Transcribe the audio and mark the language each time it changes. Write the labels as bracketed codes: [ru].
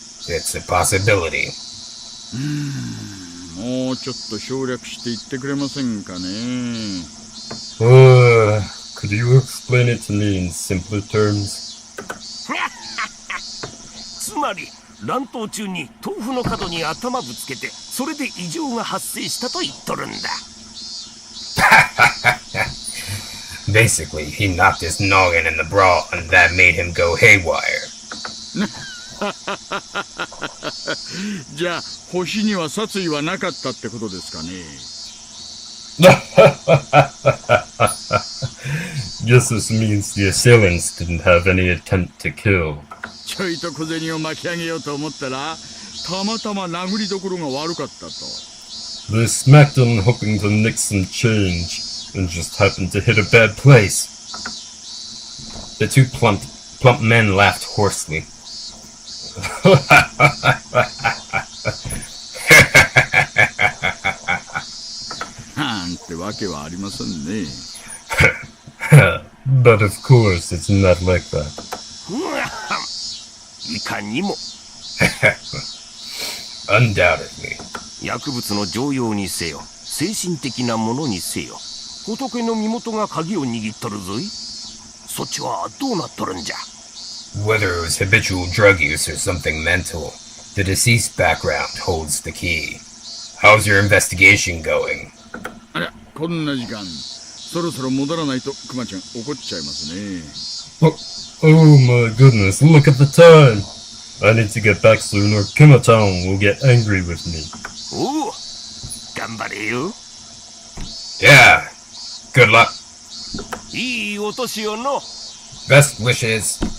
[en] It's a possibility. [ja] もうちょっと省略して言ってくれませんかね。 [en] Could you explain it to me in simpler terms? [ja] つまり乱闘中に豆腐の角に頭ぶつけて、それで異常が発生したと言っとるんだ。 [en] Basically, he knocked his noggin in the brawl, and that made him go haywire. [ja] じゃあ星には殺意はなかったってことですかね。 [en] Guess this means the assailants didn't have any attempt to kill. [ja] ちょいと小銭を巻き上げようと思ったら、たまたま殴りどころが悪かったと。 [en] They smacked him hoping to nick some change, and just happened to hit a bad place. The two plump men laughed hoarsely. [ja] なんてわけはありませんね。 [en] But of course, it's not like that. [ja] いかにも。 [en] Undoubtedly. [ja] 薬物の常用にせよ、精神的なものにせよ、仏の身元が鍵を握っとるぞい。そっちはどうなっとるんじゃ。 [en] Whether it was habitual drug use or something mental, the deceased background holds the key. How's your investigation going? [ja] あら、こんな時間。そろそろ戻らないとクマちゃん怒っちゃいますね。 [en] Oh my goodness, look at the time! I need to get back soon or Kima-chan will get angry with me. [ja] おう、頑張れよ。 [en] Yeah, good luck. [ja] いいお年をの。 [en] Best wishes.